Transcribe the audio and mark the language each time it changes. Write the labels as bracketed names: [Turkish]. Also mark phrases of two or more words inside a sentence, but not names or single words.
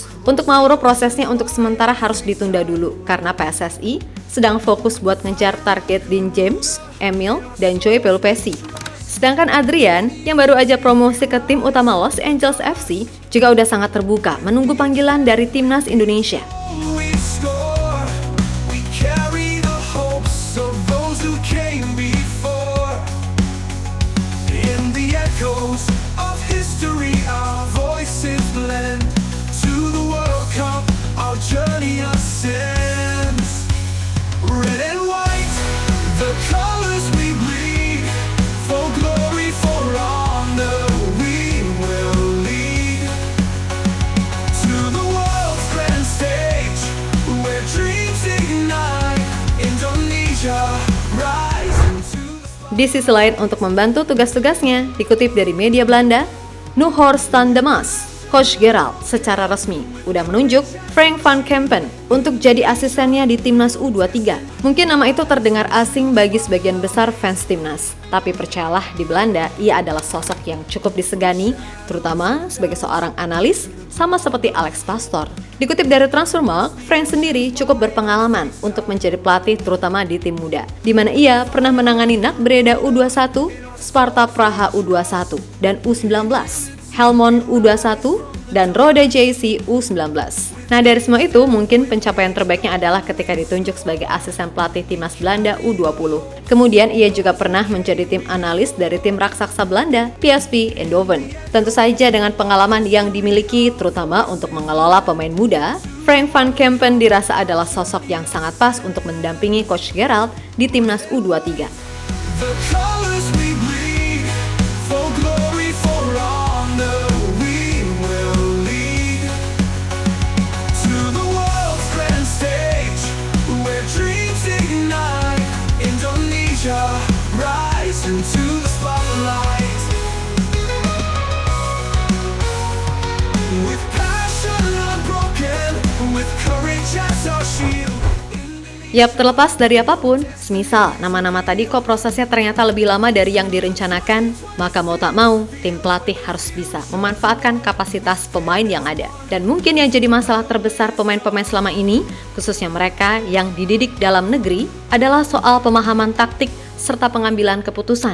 [Indonesian] Untuk Mauro, prosesnya untuk sementara harus ditunda dulu karena PSSI sedang fokus buat ngejar target Dean James, Emil, dan Joey Pelupesi. Sedangkan Adrian yang baru aja promosi ke tim utama Los Angeles FC juga udah sangat terbuka menunggu panggilan dari timnas Indonesia. [English] We score, we carry the hopes of those who came before. In the echoes of history, our voices blend. To the World Cup, our journey ascends. Red and white, the colors we bleed. For glory, for honor, we will lead. To the world's grand stage, where dreams ignite. Indonesia, rise into the [Indonesian] Di sisi lain, untuk membantu tugas-tugasnya, dikutip dari media Belanda, Nuhor Stan de Mas, Coach Gerald secara resmi udah menunjuk Frank van Kempen untuk jadi asistennya di timnas U23. Mungkin nama itu terdengar asing bagi sebagian besar fans timnas, tapi percayalah di Belanda ia adalah sosok yang cukup disegani, terutama sebagai seorang analis sama seperti Alex Pastoor. Dikutip dari Transfermarkt, Frank sendiri cukup berpengalaman untuk menjadi pelatih terutama di tim muda, di mana ia pernah menangani NAC Breda U21, Sparta Praha U21, dan U19. Helmond U21, dan Roda JC U19. Nah, dari semua itu, mungkin pencapaian terbaiknya adalah ketika ditunjuk sebagai asisten pelatih timnas Belanda U20. Kemudian, ia juga pernah menjadi tim analis dari tim raksasa Belanda, PSV Eindhoven. Tentu saja dengan pengalaman yang dimiliki, terutama untuk mengelola pemain muda, Frank van Kempen dirasa adalah sosok yang sangat pas untuk mendampingi Coach Gerald di timnas U23. [English] The colors we bleed. For glory, for honor, we will lead. To the world's grand stage, where dreams ignite. Indonesia, rise into the spotlight. With passion unbroken, with courage as our shield. [Indonesian] Yap, terlepas dari apapun, semisal nama-nama tadi kok prosesnya ternyata lebih lama dari yang direncanakan, maka mau tak mau, tim pelatih harus bisa memanfaatkan kapasitas pemain yang ada. Dan mungkin yang jadi masalah terbesar pemain-pemain selama ini, khususnya mereka yang dididik dalam negeri, adalah soal pemahaman taktik serta pengambilan keputusan.